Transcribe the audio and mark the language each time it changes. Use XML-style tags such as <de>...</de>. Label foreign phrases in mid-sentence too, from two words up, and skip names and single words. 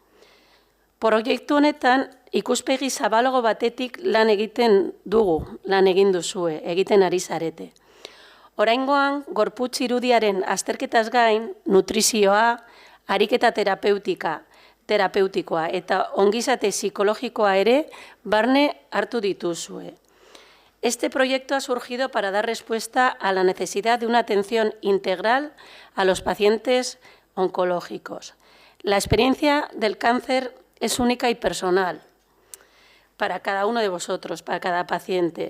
<eu>Proiektu honetan, ikuspegi zabalago batetik lan egiten dugu, lan egin duzue, egiten ari zarete. Oraingoan, gorputz irudiaren azterketaz gain, nutrizioa, ariketa terapeutikoa eta ongizate psikologikoa ere barne hartu dituzue.</eu> <es>Este proyecto ha surgido para dar respuesta a la necesidad de una atención integral a los pacientes oncológicos. La experiencia del cáncer es única y personal para cada uno de vosotros, para cada paciente.</es>